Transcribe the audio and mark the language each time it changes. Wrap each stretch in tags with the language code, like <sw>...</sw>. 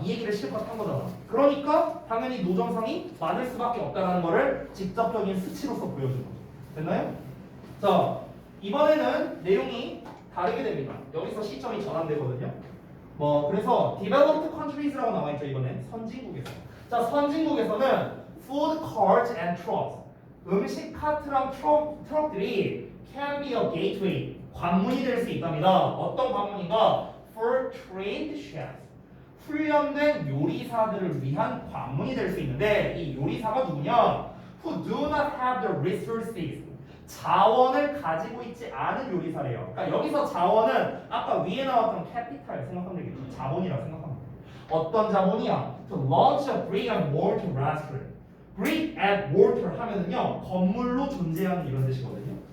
<ko>이 얘기를 실컷 한 거잖아. 그러니까 당연히 노점상이 많을 수밖에 없다는 거를 직접적인 수치로서 보여준 거죠. 됐나요? 자, 이번에는 내용이 다르게 됩니다. 여기서 시점이 전환되거든요. 그래서 developed countries라고 나와 있죠. 이번엔 선진국에서. 자, 선진국에서는</ko> <en>food carts and trucks.</en> <ko>음식 카트랑 트럭들이</ko> <en>can be a gateway.</en> <ko>관문이 될 수 있답니다. 어떤 관문인가?</ko> <en>For trained chefs.</en> <ko>훈련된 요리사들을 위한 관문이 될 수 있는데 이 요리사가 누구냐?</ko> <en>Who do not have the resources.</en> <ko>자원을 가지고 있지 않은 요리사래요. 그러니까 여기서 자원은 아까 위에 나왔던 캐피탈 생각하면 되겠죠. 자본이라고 생각하면 돼요. 어떤 자본이야?</ko> <en>To launch a brick and mortar restaurant.</en> <ko>brick and mortar 하면은요 건물로 존재하는 이런 뜻이거든요.</ko>